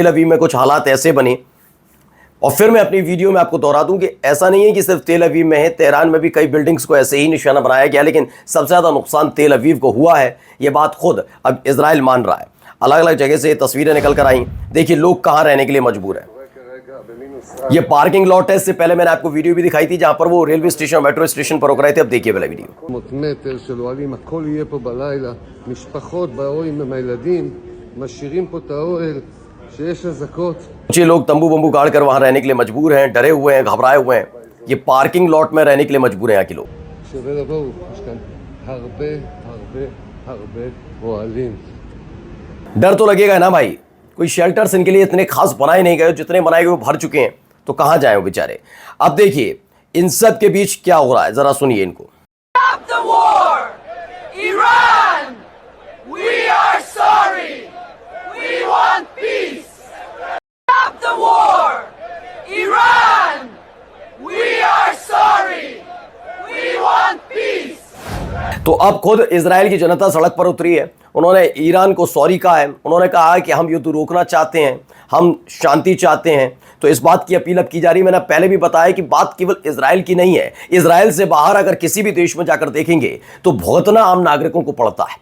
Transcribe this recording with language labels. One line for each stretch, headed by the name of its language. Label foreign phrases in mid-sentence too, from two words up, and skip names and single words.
Hindi: तेल अवीव में कुछ हालात ऐसे बने, और फिर मैं अपनी वीडियो में आपको दोहरा दूं कि ऐसा नहीं है कि सिर्फ तेल अवीव में है, तेहरान में भी कई बिल्डिंग्स को ऐसे ही निशाना बनाया गया, लेकिन सबसे ज़्यादा नुकसान तेल अवीव को हुआ है। ये बात खुद अब इजराइल मान रहा है। अलग अलग जगह से तस्वीरें निकल कर आई। देखिए लोग कहाँ रहने के लिए मजबूर हैं। ये
English: parking lot
Hindi: है। इससे पहले मैंने आपको वीडियो भी दिखाई थी जहां पर वो
English: railway station, metro station
Hindi: पर रुक रहे थे। अब देखिए पहले वीडियो।
Hebrew: מטר של אוהלים, הכל יהיה פה בלילה, משפחות באו עם הילדים, משאירים פה את האוהל, שיש אזעקות.
Hindi: कुछ लोग तंबू बंबू गाड़ कर वहां रहने के लिए मजबूर हैं, डरे हुए हैं, घबराए हुए हैं। ये
English: parking lot
Hindi: में रहने के लिए मजबूर हैं यहाँ के लोग।
Hebrew: שווה לבואו, יש כאן הרבה הרבה הרבה אוהלים.
Hindi: डर तो लगेगा ना भाई, कोई शेल्टर्स इनके लिए इतने खास बनाए नहीं गए, जितने बनाए गए वो भर चुके हैं, तो कहां जाए वो बेचारे। अब देखिए इन सब के बीच क्या हो रहा है, जरा सुनिए इनको।
English: Stop the war! Iran! We are sorry! We want peace! Stop the war! Iran! We are sorry! We want peace!
Hindi: तो अब खुद इजराइल की जनता सड़क पर उतरी है। उन्होंने ईरान को सॉरी कहा है। उन्होंने कहा है कि हम युद्ध रोकना चाहते हैं, हम शांति चाहते हैं। तो इस बात की अपील अब की जा रही है। मैंने पहले भी बताया कि बात केवल इजराइल की नहीं है। इजराइल से बाहर अगर किसी भी देश में जाकर देखेंगे तो भुगतना आम नागरिकों को पड़ता है।